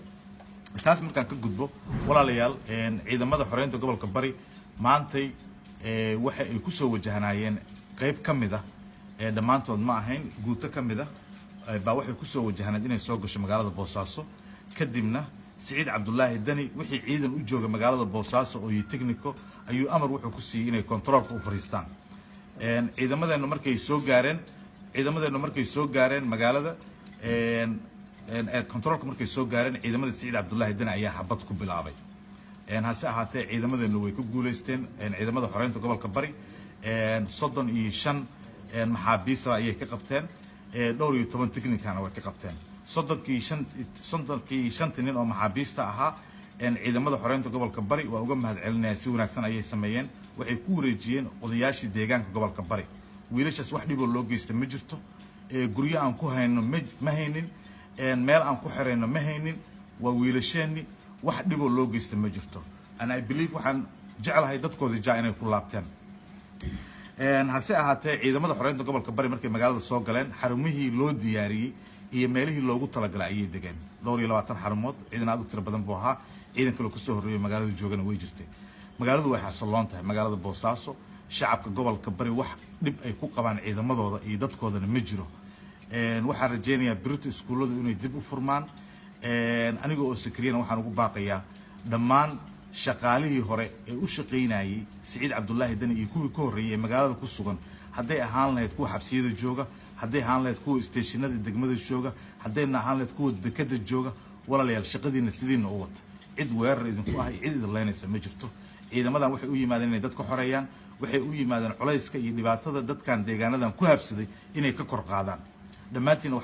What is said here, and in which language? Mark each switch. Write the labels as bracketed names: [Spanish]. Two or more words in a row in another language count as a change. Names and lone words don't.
[Somali] taas markaan ka gudbo walaalayaal ciidamada xoreynta gobolka Bari maantay waxa ay ku soo wajahanayeen qayb kamid ah dhamaantood ma ahayn guuto kamid ah baa waxay ku soo wajahanad inay soo gasho magaalada Boosaaso. kadibna سعيد عبد الله الدني وحي عيدن u jooga magaalada Boosaaso oo technico ayuu amar wuxuu ku siiyay inay controlka u fariistaan ciidamadeena markay soo gaareen magaalada controlka markay soo gaareen ciidamada سعيد عبد الله الدني ayaa xabad ku bilaabay hase ahaatee ciidamadeena way ku guuleysteen ciidamada xoreynta gobolka Bari 35 maxaabiis ayay ka qabteen dhowr iyo 10 technicana way ka qabteen صدقي شنت nin oo maxaabiista ahaa ciidamada xoreynta gobolka Bari waa uga mahadcelinaya si wanaagsan ayay sameeyeen waxay ku wareejiyeen odayaashii deegaanka gobolka Bari wiilashaas wax dhib loo geystay ma jirto guryo aan ku hayno ma haynin meel aan ku xireyno ma haynin waa wiilasheeni wax dhib loo geystay ma jirto [English] and I believe [Somali] waxaan jecelahay dadkoodii jaa inay ku laabteen hase ahaatee ciidamada xoreynta gobolka Bari markay magaalada soo galeen xarumihii loo diyaariyay iyo meelihii loogu talagalay ayay degeen dhowr iyo 20 xarumood ciidan aad u tiro badan buu ahaa ciidan kale ka soo horeeyay magaalada joogana way jirtay magaaladu way xasiloon tahay magaalada Boosaaso shacabka gobolka Bari wax dhib ay ku qabaan ciidamadooda iyo dadkoodana ma jiro waxaan rajeynayaa birta iskuulada inay dib u furmaan aniga oo Sakriyana waxaan ugu baaqayaa dhammaan shaqaalihii hore ee u shaqeynayay سعيد عبد الله الدني iyo kuwii ka horeeyay magaalada ku sugan haday ahaan lahayd kuwa xabsiyada jooga haday ahaan lahayd kuwa stationada degmada jooga haday ahaan lahayd kuwa dekada jooga walaalayaal shaqadiina sidiina u wata cid weerar idinku ah cid idin leenaysa ma jirto ciidamadan waxay u yimaadeen inay dadka xoreeyaan waxay u yimaadeen culayska iyo dhibaatada dadkan deegaanadan ku habsaday inay ka kor qaadaan dhamaantiin waxa